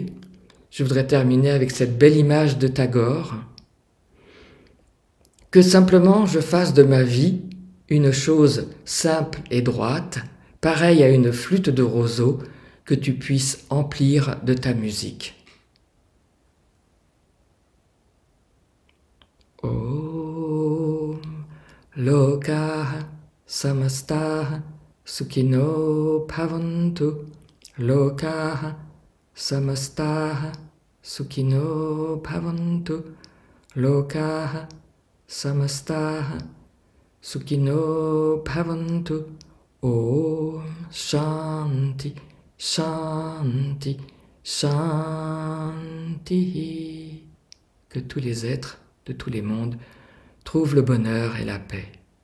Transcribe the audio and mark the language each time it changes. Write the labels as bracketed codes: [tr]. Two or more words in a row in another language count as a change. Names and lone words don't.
[fr] Je voudrais terminer avec cette belle image de Tagore, que simplement je fasse de ma vie une chose simple et droite, pareille à une flûte de roseau que tu puisses emplir de ta musique. [sa] ॐ लोकाः समस्ताः सुखिनो भवन्तु लोकाः समस्ताः सुखिनो भवन्तु लोकाः समस्ताः सुखिनो भवन्तु. ॐ शान्तिः शान्तिः शान्तिः. [fr] Que tous les êtres de tous les mondes trouvent le bonheur et la paix.